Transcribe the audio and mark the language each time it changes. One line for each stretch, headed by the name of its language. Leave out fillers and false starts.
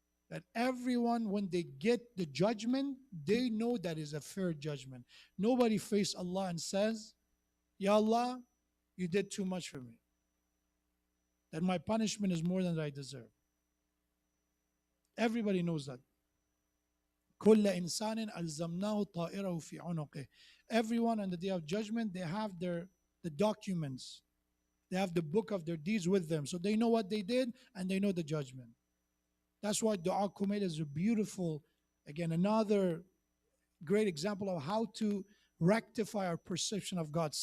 English: That everyone, when they get the judgment, they know that is a fair judgment. Nobody faces Allah and says, Ya Allah, you did too much for me. That my punishment is more than I deserve. Everybody knows that.
Arabic: كل إنسان ألزمناه طائره في عنقه.
English: Everyone on the day of judgment, they have the documents. They have the book of their deeds with them. So they know what they did and they know the judgment. That's why Dua Kumail is a beautiful, again, another great example of how to rectify our perception of God.